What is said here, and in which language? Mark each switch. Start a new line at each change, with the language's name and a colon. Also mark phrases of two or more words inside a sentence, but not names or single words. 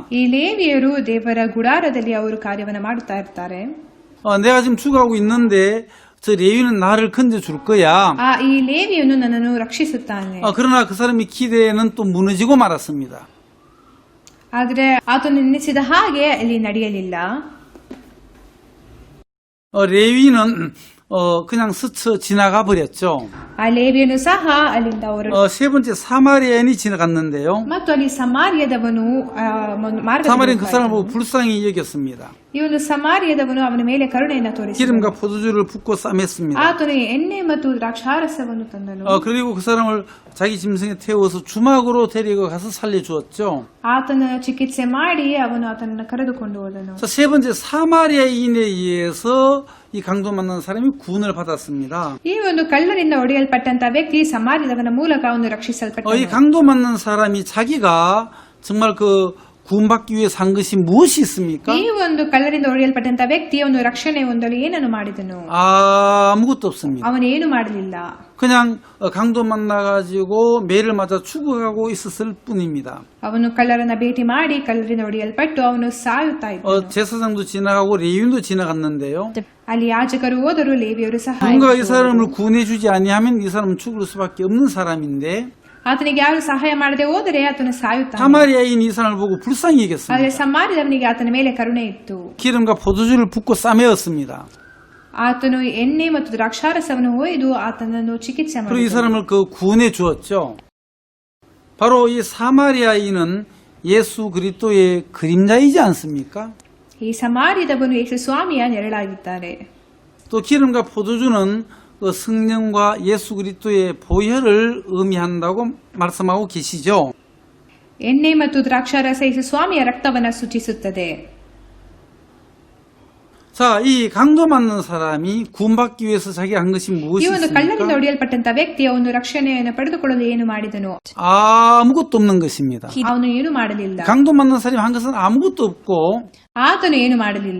Kannada: ಈ ಲೇವಿಯರು ದೇವರ ಗುಡಾರದಲ್ಲಿ ಅವರು ಕಾರ್ಯವನ್ನು ಮಾಡುತ್ತಾ ಇರ್ತಾರೆ.
Korean: 내가 지금 죽어가고 있는데 저 레위는 나를 건져줄 거야.
Kannada: ಈ ಲೇವಿಯನು ನನ್ನನ್ನು ರಕ್ಷಿಸುತ್ತಾನೆ.
Korean: 그러나 그 사람의 기대는 또 무너지고 말았습니다.
Kannada: ಆದರೆ ಆತನು ನೆನೆಸಿದ ಹಾಗೆ ಅಲ್ಲಿ ನಡೆಯಲಿಲ್ಲ.
Korean: 레위는 그냥 스쳐 지나가 버렸죠.
Kannada: ಆ ಲೇವಿಯನು ಸಹ ಅಲ್ಲಿಂದ ಹೊರಟು.
Korean: 세 번째 사마리아인이 지나갔는데요.
Kannada: ಮತ್ತು ಅಲ್ಲಿ ಸಮಾರ್ಯದವನು
Korean: 사마리아는 그 사람을
Kannada: ಮಾರ್ಗ
Korean: 보고 불쌍히 여겼습니다.
Kannada: ಈ ಒಂದು ಸಮಾರ್ಯದವನು ಅವನ ಮೇಲೆ ಕರುಣೆಯನ್ನು ತೋರಿಸಿದನು.
Korean: 기름과 포도주를 붓고 싸맸습니다.
Kannada: ಆತನು ಎಣ್ಣೆ ಮತ್ತು ದ್ರಾಕ್ಷಾರಸವನ್ನು ತಂದನು.
Korean: 그리고 그 사람을 자기 짐승에 태워서 주막으로 데리고 가서 살려주었죠.
Kannada: ಆತನ ಚಿಕಿತ್ಸೆ ಮಾಡಿ ಅವನು ಆತನನ್ನು ಕರೆದುಕೊಂಡು ಹೋದನು.
Korean: 세 번째 사마리아인에 의해서 이 강도 만난 사람이 구원을 받았습니다.
Kannada: ಈ ಒಂದು ಕಳ್ಳರಿಂದ ಹೊಡೆಯಲ್ಪಟ್ಟಂತ ವ್ಯಕ್ತಿ ಸಮಾರ್ಯದವನ ಮೂಲಕ ಅವನು ರಕ್ಷಿಸಲ್ಪಟ್ಟನು.
Korean: 이 강도 만난 사람이 자기가 정말 구원받기 위해 산 것이 무엇이 있습니까?
Kannada: ಈ ಒಂದು ಕಳ್ಳರಿಂದ ಹೊಡೆಯಲ್ಪಟ್ಟಂತ ವ್ಯಕ್ತಿ ಅವನು ರಕ್ಷಣೆ ಹೊಂದಲು ಏನನ್ನು ಮಾಡಿದನು?
Korean: 아무것도 없습니다.
Kannada: ಅವನು ಏನು ಮಾಡಲಿಲ್ಲ.
Korean: 그냥 강도 만나가지고 매를 맞아 죽어가고 있었을 뿐입니다.
Kannada: ಅವನು ಕಳ್ಳರನ್ನ ಭೇಟಿ ಮಾಡಿ ಕಳ್ಳರಿಂದ ಹೊಡೆಯಲ್ಪಟ್ಟು ಅವನು ಸಾಯುತ್ತಾ ಇದ್ದನು.
Korean: 제사장도 지나가고 레위인도 지나갔는데요.
Kannada: ಅಲ್ಲಿ ಯಾಜಕರು ಹೋದರು, ಲೇವಿಯರು ಸಹ
Korean: 누군가 이 사람을 구원해주지 아니하면 이 사람은 죽을 수밖에 없는 사람인데
Kannada: ಆತನಿಗೆ ಯಾರು ಸಹಾಯ ಮಾಡದೆ ಹೋದರೆ ಆತನು ಸಾಯುತ್ತಾನೆ.
Korean: 사마리아인 이 사람을 보고 불쌍히
Kannada: ಆದರೆ
Korean: 여겼습니다.
Kannada: ಸಮಾರ್ಯದವನಿಗೆ ಆತನ ಮೇಲೆ ಕರುಣೆ ಇತ್ತು.
Korean: 기름과 포도주를 붓고 싸매었습니다.
Kannada: ಆತನು ಎಣ್ಣೆ ಮತ್ತು ದ್ರಾಕ್ಷಾರಸವನ್ನು ಒಯ್ದು ಆತನನ್ನು ಚಿಕಿತ್ಸೆ
Korean: 그리고 이
Kannada: ಮಾಡಿದನು.
Korean: 사람을 구원해 주었죠. 바로 이 사마리아인은 예수 그리스도의 그림자이지 않습니까?
Kannada: ಈ ಸಮಾರ್ಯದವನು ಯೇಸು ಸ್ವಾಮಿಯ ನೆರಳಾಗಿದ್ದಾರೆ.
Korean: 또 기름과 포도주는 성령과 예수 그리스도의 보혈을 의미한다고 말씀하고 계시죠.
Kannada: ಎಣ್ಣೆ ಮತ್ತು ದ್ರಾಕ್ಷಾರಸ ಯೇಸು ಸ್ವಾಮಿಯ ರಕ್ತವನ್ನು ಸೂಚಿಸುತ್ತದೆ.
Korean: 자, 이 강도 맞는 사람이 구원받기 위해서 자기가 한 것이
Kannada: ಈ
Korean: 무엇이
Kannada: ಒಂದು ಕಳ್ಳರಿಂದ
Korean: 있습니까?
Kannada: ಹೊಡೆಯಲ್ಪಟ್ಟಂತ ವ್ಯಕ್ತಿ ಅವನು ರಕ್ಷಣೆಯನ್ನು ಪಡೆದುಕೊಳ್ಳಲು ಏನು ಮಾಡಿದನು?
Korean: 아무것도 없는 것입니다.
Kannada: ಅವನು ಏನು ಮಾಡಲಿಲ್ಲ.
Korean: 강도 맞는 사람이 한 것은 아무것도 없고
Kannada: ಆತನು ಏನು ಮಾಡಲಿಲ್ಲ.